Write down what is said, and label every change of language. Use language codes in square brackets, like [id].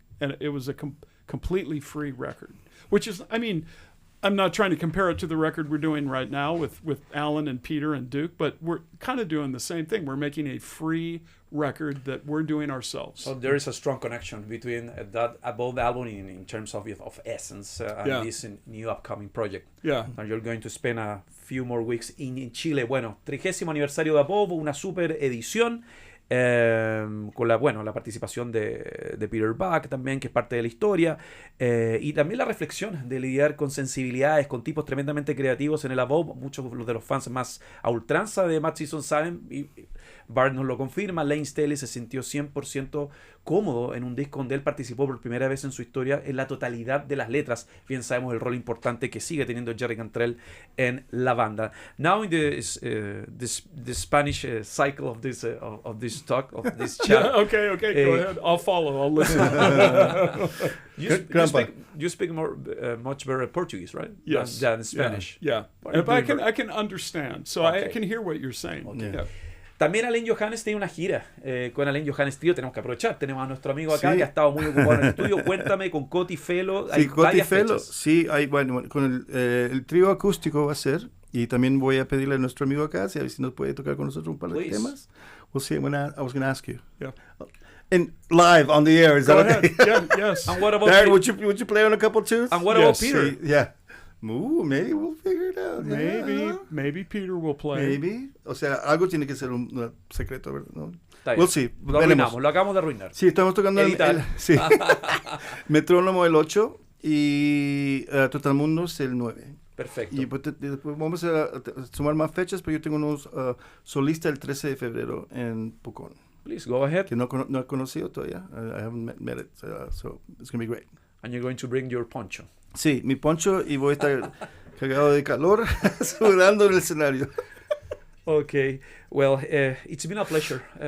[en] And it was a completely free record. Which is, I mean, I'm not trying to compare it to the record we're doing right now with Alan and Peter and Duke, but we're kind of doing the same thing. We're making a free record that we're doing ourselves. So there is a strong connection between both the album in terms of essence and this new upcoming project. Yeah. And you're going to spend a few more weeks in Chile. [es] Bueno, 30º aniversario de Above, una super edición. Con la participación de Peter Buck también, que es parte de la historia, y también la reflexión de lidiar con sensibilidades, con tipos tremendamente creativos en el Above. Muchos de los fans más a ultranza de Matt Season saben, y Barrett nos lo confirma, Lane Staley se sintió 100% cómodo en un disco donde él participó por primera vez en su historia en la totalidad de las letras. Bien sabemos el rol importante que sigue teniendo Jerry Cantrell en la banda. [en] Now in the Spanish cycle of this talk, of this chat. Yeah, okay, go ahead. I'll follow. I'll listen. You speak much better Portuguese, right? Yes. Than Spanish. Yeah. But I can understand, so okay. I can hear what you're saying. Okay. Yeah. [es] También Alain Johannes tiene una gira con Alain Johannes Trio. Tenemos que aprovechar. Tenemos a nuestro amigo acá que ha estado muy ocupado en el estudio. Cuéntame, con Coti Felo. Sí, Coti Felo. Sí, con el trío acústico va a ser. Y también voy a pedirle a nuestro amigo acá si nos puede tocar con nosotros un par de temas. [en] We'll see. I was going to ask you. Yeah. And live on the air. Is that okay? Yeah, yes. And what about Darren, would you play on a couple tunes? And what about Peter? Sí, yeah. Ooh, maybe we'll figure it out. Maybe Peter will play. Maybe. [es] O sea, algo tiene que ser un secreto, ¿verdad? ¿No? [en] We'll see. [es] Lo arruinamos, lo acabamos de arruinar. Sí, estamos tocando el Metrónomo el 8 y Totalmundos el 9. Perfecto. Y después vamos a sumar más fechas, pero yo tengo unos solistas el 13 de febrero en Pucón. [en] Please, go ahead. [es] Que no he conocido todavía. [en] I haven't met it, so it's going to be great. And you're going to bring your poncho. [es] Sí, mi poncho, y voy a estar cagado de calor, sudando en el escenario. [en] Okay, well, it's been a pleasure.